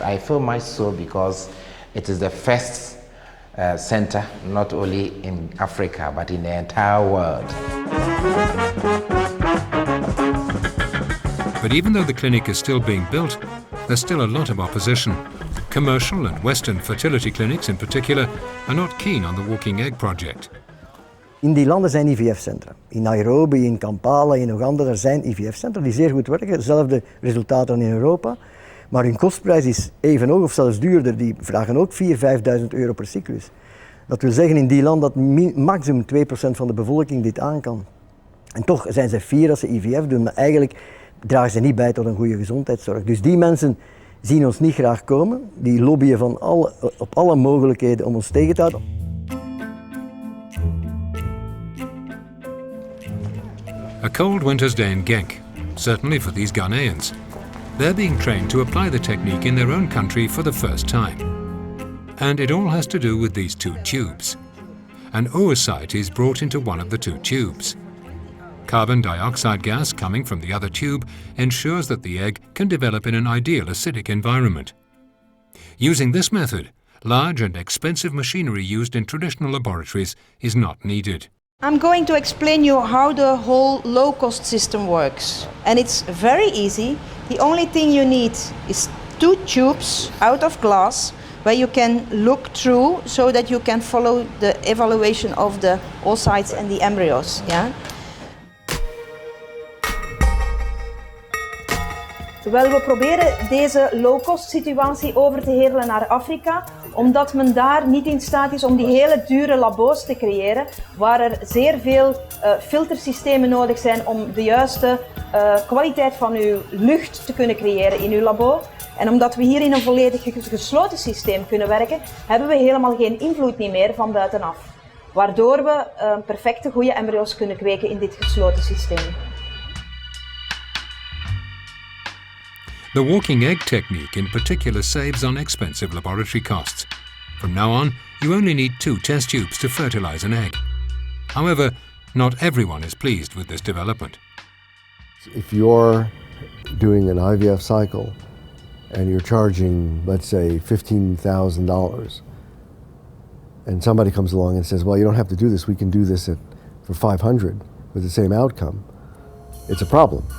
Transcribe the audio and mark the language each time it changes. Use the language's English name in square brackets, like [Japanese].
[English] I feel much so because it is the first center, not only in Africa, but in the entire world. But even though the clinic is still being built, there's still a lot of opposition. Commercial and Western fertility clinics in particular are not keen on the Walking Egg project. [Dutch] In die landen zijn IVF-centra. In Nairobi, in Kampala, in Oeganda, daar zijn IVF-centra die zeer goed werken. Dezelfde resultaten in Europa. Maar hun kostprijs is even hoog of zelfs duurder. Die vragen ook 4.000, 5.000 euro per cyclus. Dat wil zeggen in die landen dat maximum 2% van de bevolking dit aan kan. En toch zijn ze fier als ze IVF doen. Maar eigenlijk dragen ze niet bij tot een goede gezondheidszorg. Dus die mensen zien ons niet graag komen. Die lobbyen op alle mogelijkheden om ons tegen te houden. [English] A cold winter's day in Genk, certainly for these Ghanaians. They're being trained to apply the technique in their own country for the first time. And it all has to do with these two tubes. An oocyte is brought into one of the two tubes. Carbon dioxide gas coming from the other tube ensures that the egg can develop in an ideal acidic environment. Using this method, large and expensive machinery used in traditional laboratories is not needed. I'm going to explain you how the whole low-cost system works. And it's very easy. The only thing you need is 2 tubes out of glass where you can look through so that you can follow the evaluation of the oocytes and the embryos. Yeah? [Dutch] Wel, we proberen deze low-cost situatie over te hevelen naar Afrika, omdat men daar niet in staat is om die hele dure labo's te creëren, waar er zeer veel filtersystemen nodig zijn om de juiste kwaliteit van uw lucht te kunnen creëren in uw labo. En omdat we hier in een volledig gesloten systeem kunnen werken, hebben we helemaal geen invloed meer van buitenaf. Waardoor we perfecte goede embryo's kunnen kweken in dit gesloten systeem. [English] The walking egg technique in particular saves on expensive laboratory costs. From now on, you only need 2 test tubes to fertilize an egg. However, not everyone is pleased with this development. If you're doing an IVF cycle and you're charging, let's say, $15,000, and somebody comes along and says, well, you don't have to do this, we can do this for $500 with the same outcome, it's a problem.